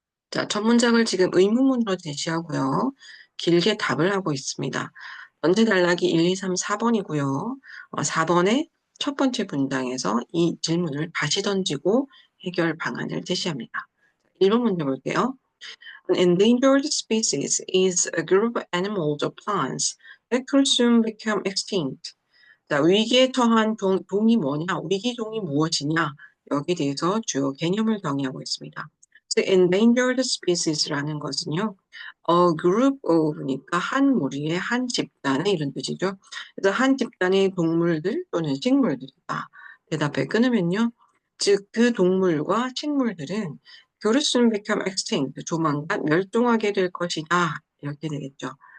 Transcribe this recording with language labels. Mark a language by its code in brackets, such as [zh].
[ko] 자, 첫 문장을 지금 의문문으로 제시하고요. 길게 답을 하고 있습니다. 전체 단락이 1, 2, 3, 4번이고요. 4번의 첫 번째 문장에서 이 질문을 다시 던지고 해결 방안을 제시합니다. 1번 문제 볼게요. [en] An endangered species is a group of animals or plants that could soon become extinct. [ko] 자, 위기에 처한 동이 뭐냐? 위기종이 무엇이냐? 여기에 대해서 주요 개념을 정의하고 있습니다. endangered species라는 것은요, a group of니까 한 무리의 한 집단의 이런 뜻이죠. 그래서 한 집단의 동물들 또는 식물들이다. 대답에 끊으면요, 즉 그 동물과 식물들은 [en] could soon become extinct, [ko] 조만간 멸종하게 될 것이다. 이렇게 되겠죠.